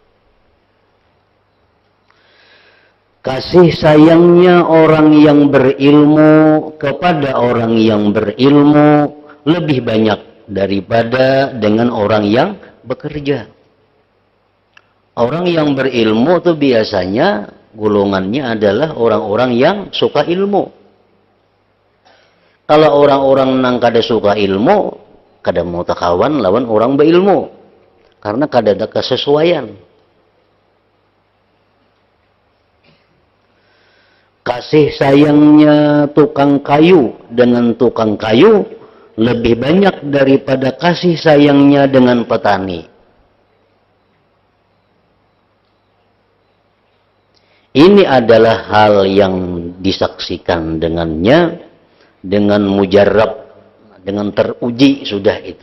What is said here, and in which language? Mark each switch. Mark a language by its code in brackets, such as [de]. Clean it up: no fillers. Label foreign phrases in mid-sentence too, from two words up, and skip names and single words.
[id] Kasih sayangnya orang yang berilmu kepada orang yang berilmu lebih banyak daripada dengan orang yang bekerja. Orang yang berilmu itu biasanya golongannya adalah orang-orang yang suka ilmu. [bjn] Kalau orang-orang nang kada suka ilmu, kada mau takawan lawan orang berilmu. [id] Karena kada ada kesesuaian. Kasih sayangnya tukang kayu dengan tukang kayu lebih banyak daripada kasih sayangnya dengan petani. Ini adalah hal yang disaksikan dengannya, dengan mujarab, dengan teruji sudah itu.